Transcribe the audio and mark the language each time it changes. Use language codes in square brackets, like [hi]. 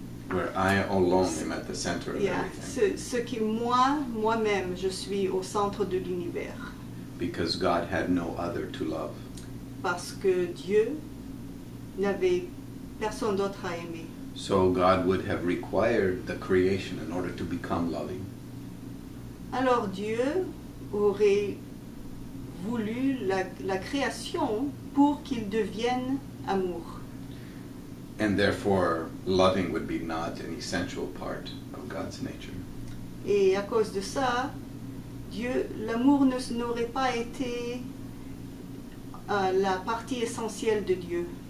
[en] Where I alone am at the center of everything. [fr] ce qui moi-même, je suis au centre de l'univers. [en] Because God had no other to love. [fr] Parce que Dieu n'avait personne d'autre à aimer. [en] So God would have required the creation in order to become loving. [fr] Alors Dieu aurait voulu la création pour qu'il devienne amour. [en] And therefore, loving would be not an essential part of God's nature. [fr] Et à cause de ça, l'amour n'aurait pas été la partie essentielle de Dieu.